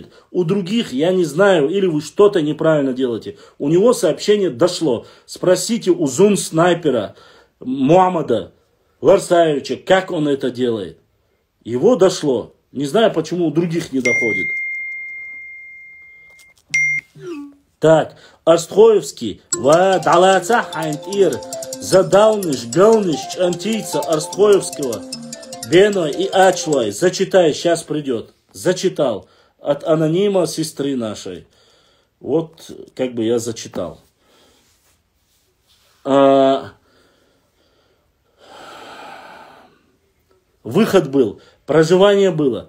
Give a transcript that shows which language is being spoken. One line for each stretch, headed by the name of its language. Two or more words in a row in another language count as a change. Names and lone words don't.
Russian: У других, я не знаю, или вы что-то неправильно делаете. У него сообщение дошло. Спросите у зум-снайпера Мухаммада Ларсаевича, как он это делает. Его дошло. Не знаю, почему у других не доходит. Так, Арстхоевский. Задалныш, галныш, антийца Арстхоевского. Беной и Ачлой. Зачитай, сейчас придет. Зачитал. От анонима сестры нашей. Вот, как бы я зачитал. Выход был. Проживание было.